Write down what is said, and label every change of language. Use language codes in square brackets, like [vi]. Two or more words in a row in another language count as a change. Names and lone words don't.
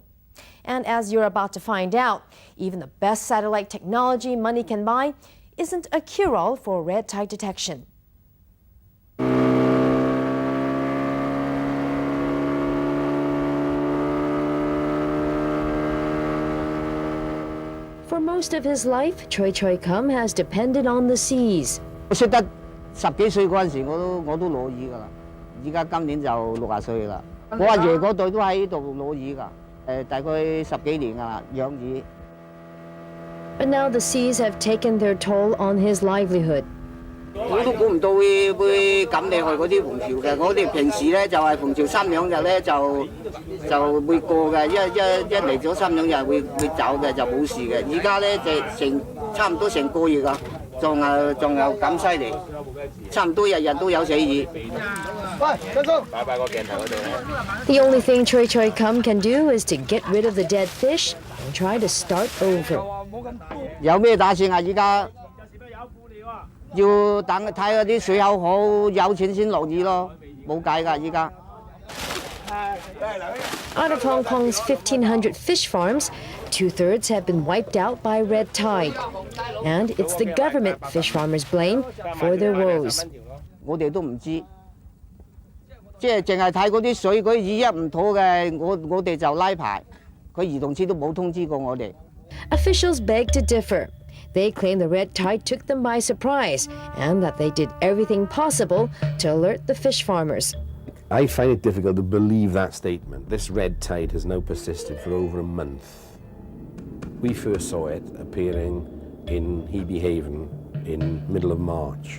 [en] And as you're about to find out, even the best satellite technology money can buy isn't a cure-all for red tide detection. For most of his life, Choi Choi Kum has depended on the seas. [yue] 我識得10幾歲嗰陣時，我都攞魚㗎啦。而家今年就60歲啦。我阿爺嗰代都喺度攞魚㗎，大概10幾年㗎啦，養魚。 [en] But now the seas have taken their toll on his livelihood. [yue] 我都估唔到會咁厲害嗰啲紅潮嘅。我哋平時咧就係紅潮3兩日咧就會過嘅，一嚟咗3兩日會走嘅就冇事嘅。而家咧就差唔多成個月啊，仲有咁犀利，差唔多日日都有死魚。喂，張叔，擺個鏡頭嗰度咧。 [en] The only thing Choi Choi Kum can do is to get rid of the dead fish and try to start over. [yue] 有咩打算啊？而家？要等睇嗰啲水口好，有錢先落雨咯，冇計㗎依家。 [en] Out of Hong Kong's 1,500 fish farms, 2/3 have been wiped out by red tide. And it's the government fish farmers blame for their woes. [yue] 我哋都唔知，即係淨係睇嗰啲水，嗰啲魚一唔妥嘅，我哋就拉牌，佢移動處都冇通知過我哋。 [en] Officials beg to differ. They claim the red tide took them by surprise and that they did everything possible to alert the fish farmers. I find it difficult to believe that statement. This red tide has now persisted for over a month. We first saw it appearing in Hebe Haven in middle of March.